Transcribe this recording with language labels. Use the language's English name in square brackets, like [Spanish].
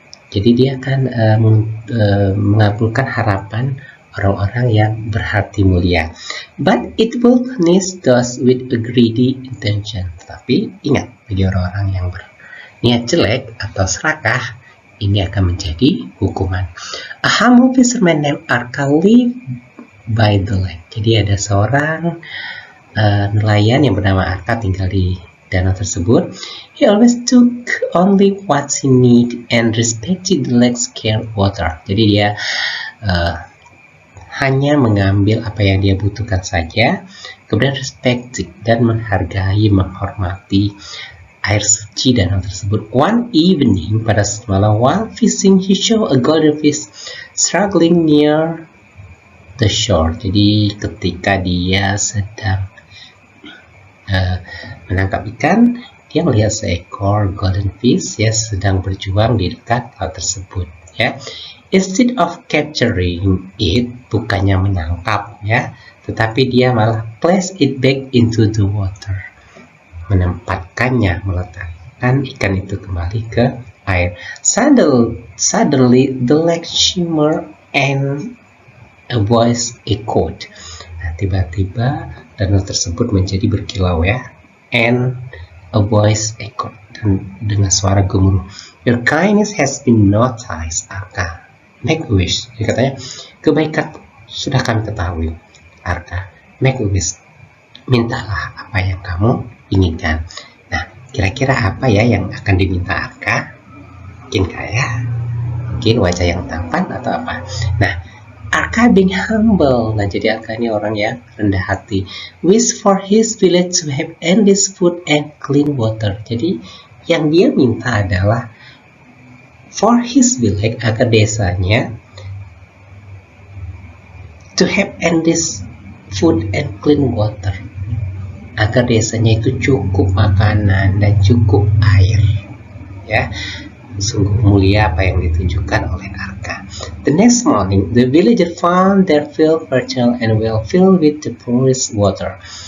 [Indonesian] Jadi dia akan mengabulkan harapan orang-orang yang berhati mulia. [English] But it will punish those with a greedy intention. [Indonesian] Tapi ingat, bagi orang-orang yang berniat jelek atau serakah, ini akan menjadi hukuman. [English] A humble fisherman named Arka lived by the lake. [Indonesian] Jadi ada seorang nelayan yang bernama Arka tinggal di danau tersebut. [English] He always took only what he need and respected the lake's clear water. [Indonesian] Jadi dia hanya mengambil apa yang dia butuhkan saja, kemudian respected dan menghargai, menghormati air suci danau tersebut. [English] One evening, [Indonesian] pada malam, [English] while fishing, he saw a golden fish struggling near the shore. [Indonesian] Jadi ketika dia sedang menangkap ikan, dia melihat seekor golden fish ya sedang berjuang di dekat laut tersebut ya. [English] Instead of capturing it, [Indonesian] bukannya menangkap ya, tetapi dia malah [English] place it back into the water, [Indonesian] menempatkannya, meletakkan ikan itu kembali ke air. [English] Suddenly the lake shimmer and a voice echoed. [Indonesian] Nah, tiba-tiba danau tersebut menjadi berkilau ya. [English] And a voice echoed, [Indonesian] dan dengan suara gemuruh. [English] Your kindness has been noticed, Arka. Make a wish. [Indonesian] Jadi katanya, kebaikan sudah kami ketahui. Arka, [English] make a wish, [Indonesian] mintalah apa yang kamu inginkan. Nah, kira-kira apa ya yang akan diminta Arka? Mungkin kaya, mungkin wajah yang tampan atau apa. Nah, [English] Arka being humble. [Indonesian] Nah, jadi Arka ini orang yang rendah hati. [English] Wish for his village to have endless food and clean water. [Indonesian] Jadi yang dia minta adalah [English] for his village, [Indonesian] agar desanya [English] to have endless food and clean water, [Indonesian] agar desanya itu cukup makanan dan cukup air. Ya, sungguh mulia apa yang ditunjukkan oleh Arka. [English] The next morning, the villager found their field fertile and well filled with the purest water.